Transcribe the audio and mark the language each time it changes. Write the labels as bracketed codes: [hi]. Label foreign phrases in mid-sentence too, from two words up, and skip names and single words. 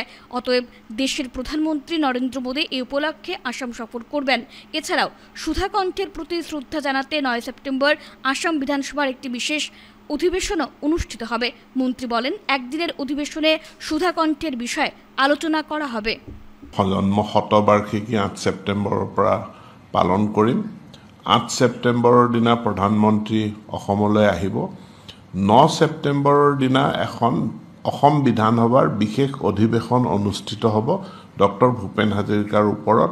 [bn] অতএব দেশের প্রধানমন্ত্রী নরেন্দ্র মোদী এই উপলক্ষে আসাম সফর করবেন। এছাড়াও সুধাকণ্ঠের প্রতি শ্রদ্ধা জানাতে 9 সেপ্টেম্বর আসাম বিধানসভার একটি বিশেষ অধিবেশনও অনুষ্ঠিত হবে। মন্ত্রী বলেন, একদিনের অধিবেশনে সুধাকণ্ঠের বিষয়ে আলোচনা করা হবে। [as] জন্ম শতবাৰ্ষিকী 8 ছেপ্টেম্বৰৰ পৰা পালন কৰিম। 8 ছেপ্টেম্বৰৰ দিনা প্ৰধানমন্ত্ৰী অসমলৈ আহিব। 9 ছেপ্টেম্বৰৰ দিনা এখন অসম বিধানসভাৰ বিশেষ অধিৱেশন অনুষ্ঠিত হ'ব ডক্টৰ ভূপেন হাজৰিকাৰ ওপৰত।